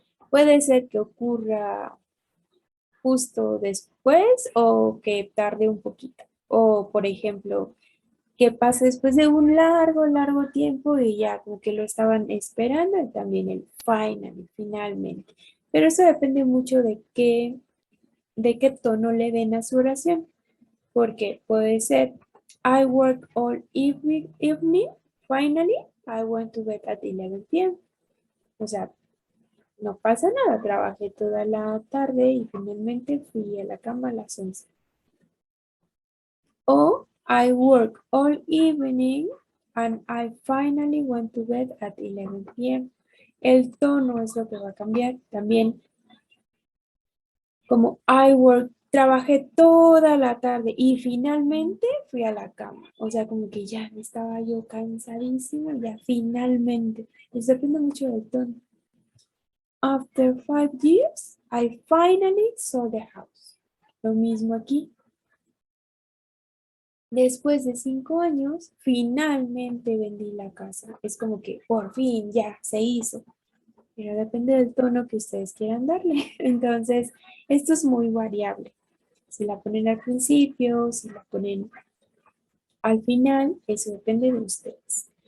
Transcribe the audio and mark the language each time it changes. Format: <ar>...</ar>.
<es>Puede ser que ocurra justo después o que tarde un poquito. O, por ejemplo, que pase después de un largo, largo tiempo y ya como que lo estaban esperando y también el finally, finalmente. Pero eso depende mucho de qué tono le den a su oración. Porque puede ser,</es> <en>I work all evening, finally, I went to bed at 11 p.m.</en> <es>O sea, no pasa nada, trabajé toda la tarde y finalmente fui a la cama a las 11.</es> <en>O I work all evening and I finally went to bed at 11 p.m.</en> <es>El tono es lo que va a cambiar. También como</es> <en>I work,</en> <es>trabajé toda la tarde y finalmente fui a la cama. O sea, como que ya estaba yo cansadísima, ya finalmente. Eso depende mucho del tono.</es> <en>After 5 years, I finally saw the house.</en> <es>Lo mismo aquí. Después de 5 años, finalmente vendí la casa. Es como que por fin ya se hizo. Pero depende del tono que ustedes quieran darle. Entonces, esto es muy variable. Si la ponen al principio, si la ponen al final, eso depende de ustedes.</es>